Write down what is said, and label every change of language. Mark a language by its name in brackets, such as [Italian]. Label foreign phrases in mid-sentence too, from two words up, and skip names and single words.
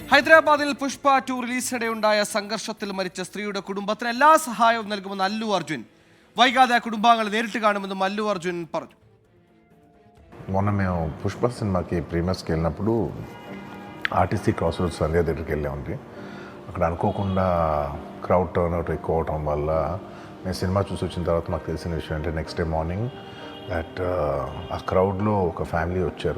[Malayalam] ഹൈദരാബാദിൽ പുഷ്പ 2 റിലീസിനിടെയുണ്ടായ സംഘർഷത്തിൽ മരിച്ച സ്ത്രീയുടെ കുടുംബത്തിന് എല്ലാ സഹായവും നൽകുമെന്ന് അല്ലു അർജുൻ. വൈകാതെ കുടുംബാംഗങ്ങൾ നേരിട്ട് കാണുമെന്നും అల్లు అర్జున్ പറഞ്ഞു. [Telugu] మొన్న మేము పుష్ప సినిమాకి ప్రీమియర్స్కి వెళ్ళినప్పుడు ఆర్టీసీ క్రాస్ రోడ్స్ సంధ్యా థియేటర్కి వెళ్ళామండి. అక్కడ అనుకోకుండా [English] crowd turn out [Telugu] ఎక్కువ అవటం వల్ల నేను సినిమా చూసి వచ్చిన తర్వాత మాకు తెలిసిన విషయం అంటే [English] next day morning that [Telugu] ఆ క్రౌడ్లో ఒక ఫ్యామిలీ వచ్చారు.